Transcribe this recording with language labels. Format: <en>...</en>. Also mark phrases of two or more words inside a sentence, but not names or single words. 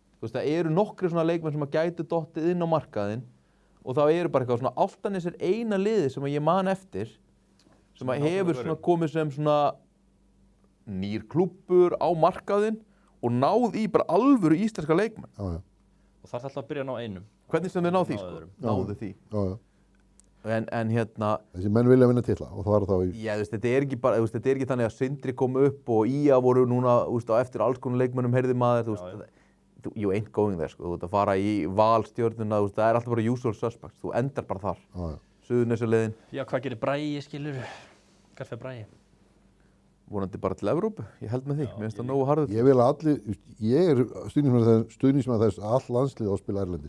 <is>Þú veist, það eru nokkri svona leikmenn sem að gætu dottið inn á markaðinn og þá eru bara eitthvað svona Álftanes eina liði sem að ég man eftir sem að hefur svona komið sem svona nýr klúbbur á markaðinn og náð í bara alvöru íslenska leikmenn. Já. Og það alltaf að byrja að ná einum. Hvernig sem þið náðu því, sko? öðrum. Náðu því. Já. En hérna, Þessi menn vilja vinna titla og það var þá í... já, þú veist, þetta ekki bara, þú veist, þetta ekki þannig að Sindri kom upp og IA voru núna, þú veist, á eftir alls konar leikmönnum heyrði maður, þú veist,</is> <en>you ain't going there,</en> <is>sko, þú veist, að fara í Valstjörnuna, þú veist, það alltaf bara</is> <en>usual suspects,</en> <is>þú endar bara þar. Já. Suðurnesjaliðin, Já, hvað gerir Bragi, skilur? Hvert fer Bragi? vonandi bara til Evrópu, ég held með því, mér finnst það nógu harður. Ég vil að allir, ég er stuðningsmaður þess að all landslið á spila erlendis.</is>